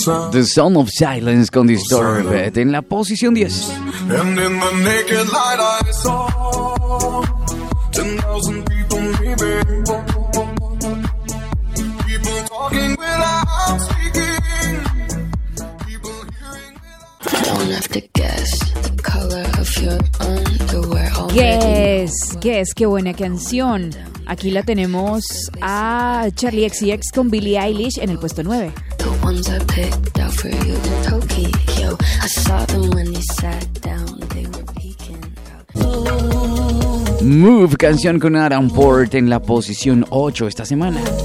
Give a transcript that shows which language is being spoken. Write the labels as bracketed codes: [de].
[es] The Sound of Silence con Disturbed en la posición 10. [en] And in the naked light I saw 10,000 people maybe. Don't have to guess the color of your underwear. [es] Guess, qué buena canción. Aquí la tenemos a Charlie XCX con Billie Eilish en el puesto 9. [en] The ones I picked out for you in Tokyo. I saw them when they sat down, they were peeking out. [es] Move, canción con Adam Port en la posición 8 esta semana.